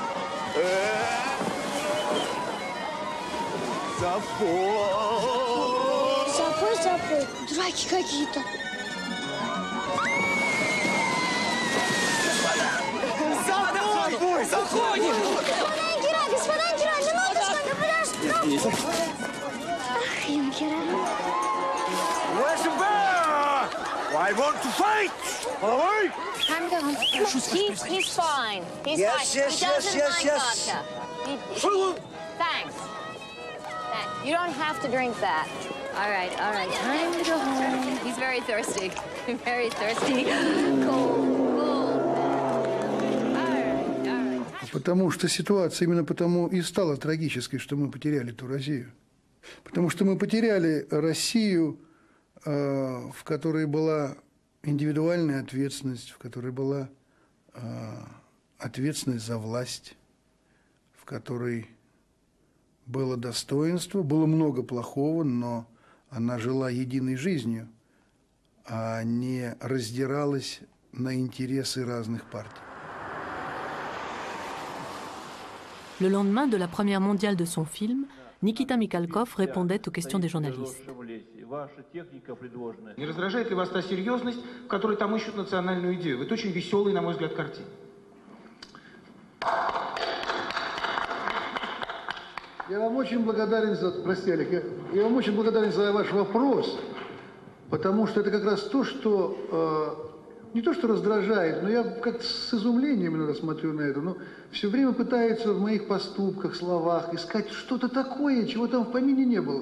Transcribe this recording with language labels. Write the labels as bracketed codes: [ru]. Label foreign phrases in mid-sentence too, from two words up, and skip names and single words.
[ru] Запой. Драки какие-то. Запой! Заходим! Господа юнкера, минуточку, подожди. Ах, юнкера. [en] Where's the bear? I want to fight! [ru] Головой! [en] Time to go home. He's fine. He's Yes, fine. yes, He doesn't yes, mind yes. vodka. Thanks. You don't have to drink that. All right. Time to go home. He's very thirsty. Very thirsty. Cold. [ru] Потому что ситуация именно потому и стала трагической, что мы потеряли ту Россию. Потому что мы потеряли Россию, в которой была индивидуальная ответственность, в которой была ответственность за власть, в которой было достоинство, было много плохого, но она жила единой жизнью, а не раздиралась на интересы разных партий. [fr] Le lendemain de la première mondiale de son film, Nikita Mikhalkov répondait aux questions des journalistes. [ru] Не раздражает ли вас та серьезность, в которой там ищут национальную идею? Это очень веселый, на мой взгляд, картина. Я вам очень благодарен за, прости, Олег, я вам очень благодарен за ваш вопрос, потому что это как раз то, что не то, что раздражает, но я как с изумлением иногда смотрю на это, но все время пытаются в моих поступках, словах искать что-то такое, чего там в помине не было.